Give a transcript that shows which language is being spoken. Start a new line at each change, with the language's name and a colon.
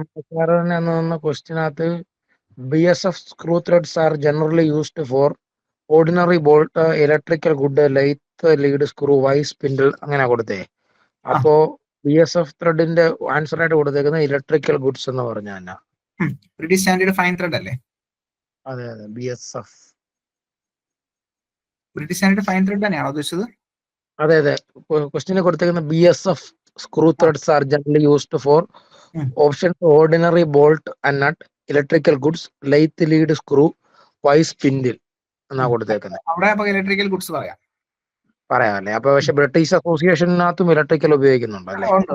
Malayalam: സാറിന് ക്വസ്റ്റിനകത്ത്
English: BSF screw threads are generally used for ordinary bolt, electrical good, lathe, lead screw, Y spindle
Malayalam: അങ്ങനെ കൊടുത്തേ. അപ്പോ BSF ത്രെഡിന്റെ answer ആയിട്ട് കൊടുത്തേക്കുന്നത് ഇലക്ട്രിക്കൽ ഗുഡ്സ് എന്ന് പറഞ്ഞാൽ ബ്രിട്ടീഷ് സ്റ്റാൻഡേർഡ് ഫൈൻ ത്രെഡ് അല്ലേ? അതെ BSF British standard fine thread തന്നെയാണോ ഉദ്ദേശിച്ചത്? അതെ ക്വസ്റ്റിന് കൊടുത്തേക്കുന്ന
English: BSF screw threads are generally used for option ordinary bolt and nut, electrical goods, lathe, lead screw, Y spindle
Malayalam: എന്നാ കൊടുത്തേക്കുന്നത്. അവിടെ അപ്പൊ ഇലക്ട്രിക്കൽ ഗുഡ്സ് പറയാമല്ലേ? അപ്പൊ പക്ഷെ ബ്രിട്ടീഷ് അസോസിയേഷനകത്തും ഇലക്ട്രിക്കൽ ഉപയോഗിക്കുന്നുണ്ടല്ലേ?